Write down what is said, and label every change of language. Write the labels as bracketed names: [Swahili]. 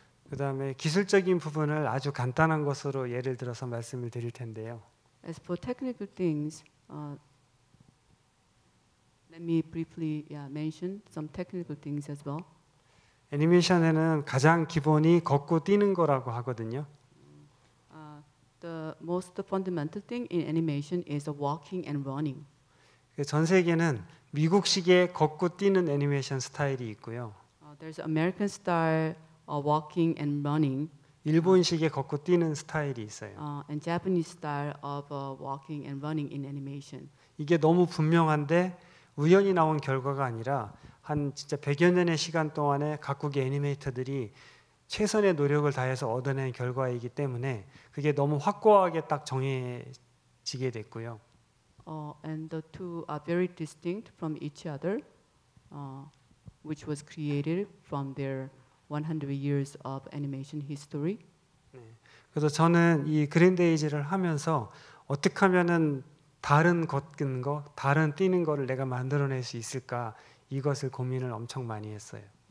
[Korean] 그다음에 기술적인 부분을 아주 간단한 것으로 예를 들어서 말씀을 드릴 텐데요. [English] As for technical things, let me briefly mention some technical things as well. [Korean] 애니메이션에는 가장 기본이 걷고 뛰는 거라고 하거든요. [English] The most fundamental thing in animation is walking and running. [Korean] 전 세계는 미국식의 걷고 뛰는 애니메이션 스타일이 있고요. [English] There's American style walking and running. [Korean] 일본식의 걷고 뛰는 스타일이 있어요. [English] And Japanese style of walking and running in animation. [Korean] 이게 너무 분명한데 우연히 나온 결과가 아니라 한 진짜 100여 년의 시간 동안에 각국의 애니메이터들이 최선의 노력을 다해서 얻어낸 결과이기 때문에 그게 너무 확고하게 딱 정해지게 됐고요. [English] And the two are very distinct from each other, which was created from their 100 years of animation history. [Korean] 그래서 저는 이 그린데이즈를 하면서 어떻게 하면은 다른 걷는 거, 다른 뛰는 거를 내가 만들어낼 수 있을까 이것을 고민을 엄청 많이 했어요.